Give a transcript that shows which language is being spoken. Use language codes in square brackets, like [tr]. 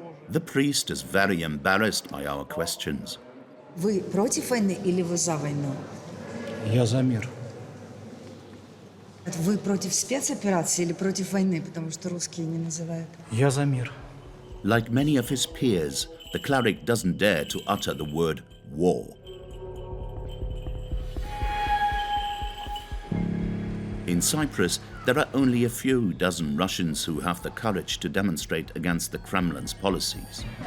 [en] The priest is very embarrassed by our questions. [ru] Вы против войны или вы за войну? Я за мир. Вы против спецоперации или против войны, потому что русские не называют? Я за мир. [en] Like many of his peers, the cleric doesn't dare to utter the word war. In Cyprus, there are only a few dozen Russians who have the courage to demonstrate against the Kremlin's policies.